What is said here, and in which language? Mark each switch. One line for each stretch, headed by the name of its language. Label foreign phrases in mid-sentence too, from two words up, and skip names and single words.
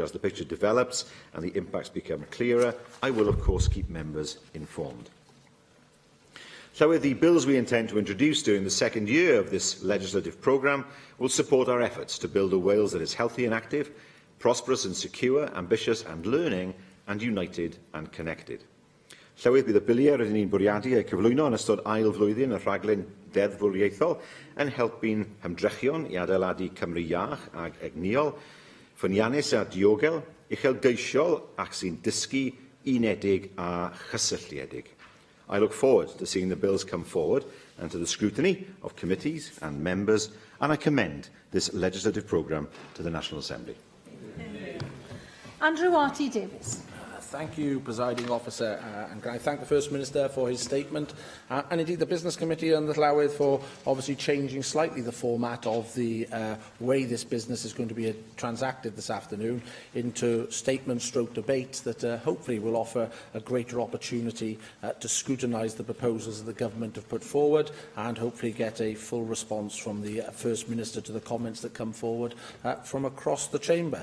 English: As the picture develops and the impacts become clearer, I will of course keep members informed. So the bills we intend to introduce during the second year of this legislative programme will support our efforts to build a Wales that is healthy and active, prosperous and secure, ambitious and learning, and united and connected.
Welsh: Llywydd, bydd y biliau rydyn ni'n bwriadu eu cyflwyno yn ystod ail flwyddyn y rhaglen deddfwriaethol yn helpu'n hymdrechion i adeiladu Cymru iach ag egniol, ffyniannus a diogel, uchelgeisiol ac sy'n dysgu, unedig a chysylltiedig.
English: I look forward to seeing the bills come forward and to the scrutiny of committees and members, and I commend this legislative programme to the National Assembly. Andrew Arty Davies. Thank you, Presiding Officer, and can I thank the First Minister for his statement, and indeed the Business Committee and the Llywydd for obviously changing slightly the format of the way this business is going to be transacted this afternoon into statement/debate that hopefully will offer a greater opportunity to scrutinise the proposals that the Government have put forward and hopefully get a full response from the First Minister to the comments that come forward from across the Chamber.